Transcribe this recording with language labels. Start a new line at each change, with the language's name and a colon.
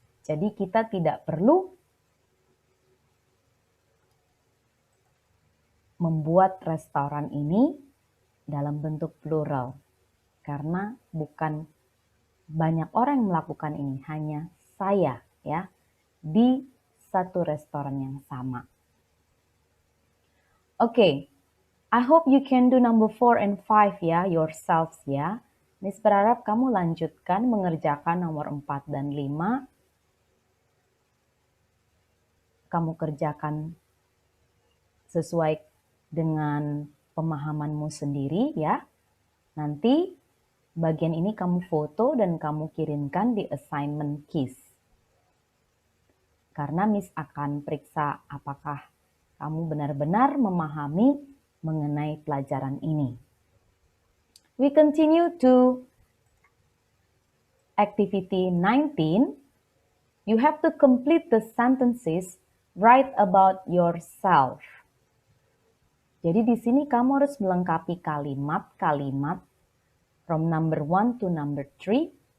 Indonesian: Jadi kita tidak perlu membuat restoran ini dalam bentuk plural. Karena bukan banyak orang yang melakukan ini, hanya saya ya di satu restoran yang sama.
English: Okay, I hope you can do number 4 and 5 ya, yourselves ya.
Indonesian: Miss berharap kamu lanjutkan mengerjakan nomor 4 dan 5. Kamu kerjakan sesuai dengan pemahamanmu sendiri ya. Nanti bagian ini kamu foto dan kamu kirimkan di assignment quiz. Karena Miss akan periksa apakah kamu benar-benar memahami mengenai pelajaran ini.
English: We continue to activity 19. You have to complete the sentences, write about yourself.
Indonesian: Jadi di sini kamu harus melengkapi kalimat-kalimat
English: from number 1 to number 3.